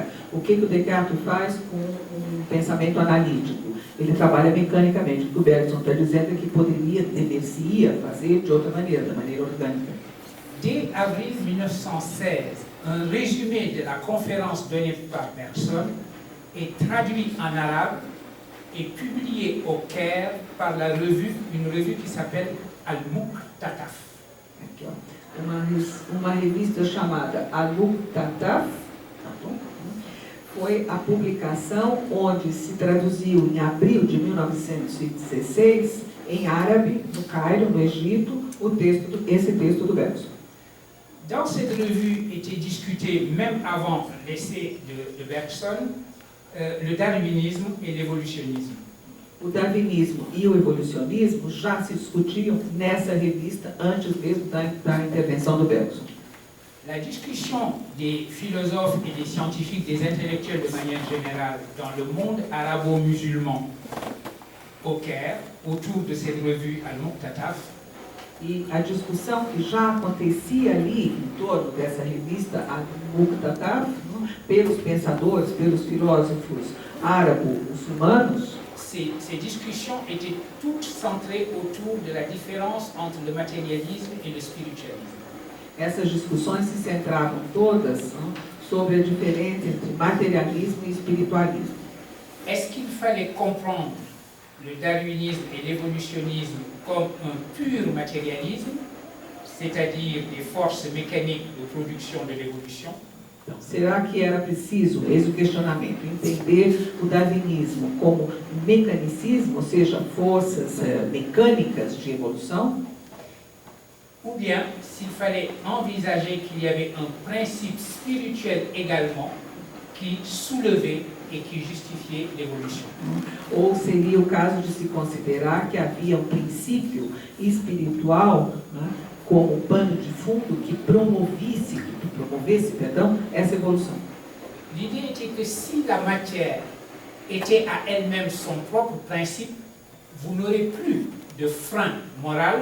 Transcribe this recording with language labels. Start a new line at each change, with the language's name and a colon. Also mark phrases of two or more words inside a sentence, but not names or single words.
Portuguese: O que o Descartes faz com um pensamento analítico? Ele trabalha mecanicamente. O que o Bergson está dizendo é que poderia, deveria fazer de outra maneira, da maneira orgânica.
French: Dès avril 1916, un résumé de la conférence donnée par Bergson est traduit en arabe et publié au Caire par une revue qui s'appelle Al-Muqtataf.
Portuguese: Aqui, ó. Uma revista chamada Al-Muqtataf, tá bom? Foi a publicação onde se traduziu em abril de 1916, em árabe, no Cairo, no Egito, esse texto do Bergson.
French: Dans cette revue était discuté, même avant l'essai de Bergson, le darwinisme et l'évolutionnisme.
Portuguese: O darwinismo e o evolucionismo já se discutiam nessa revista antes mesmo da intervenção do Bergson.
French: La discussion des philosophes et des scientifiques, des intellectuels de manière générale, dans le monde arabo-musulman au Caire, autour de cette revue Al-Muqtataf,
Portuguese: E a discussão que já acontecia ali em torno dessa revista Al-Muqtataf, pelos pensadores, pelos filósofos árabo-muçulmanos,
French: ces discussions étaient toutes centrées autour de la différence entre le matérialisme et le spiritualisme.
Portuguese: essas discussões se centravam todas sobre a diferença entre materialismo e espiritualismo.
French: Est-ce qu'il fallait comprendre le darwinisme et l'évolutionnisme comme un pur matérialisme, c'est-à-dire des forces mécaniques de production de l'évolution?
Portuguese: Então, será que era preciso, eis o questionamento, entender o darwinismo como mecanicismo, ou seja, forças mecânicas de evolução?
French: Ou bien, s'il fallait envisager qu'il y avait un principe spirituel également qui soulevait et qui justifiait l'évolution.
Portuguese: Ou seria o caso de se considerar que havia um princípio espiritual, né, como pano de fundo que promovesse, essa evolução?
French: L'idée était que si la matière était à elle-même son propre principe, vous n'aurez plus de frein moral.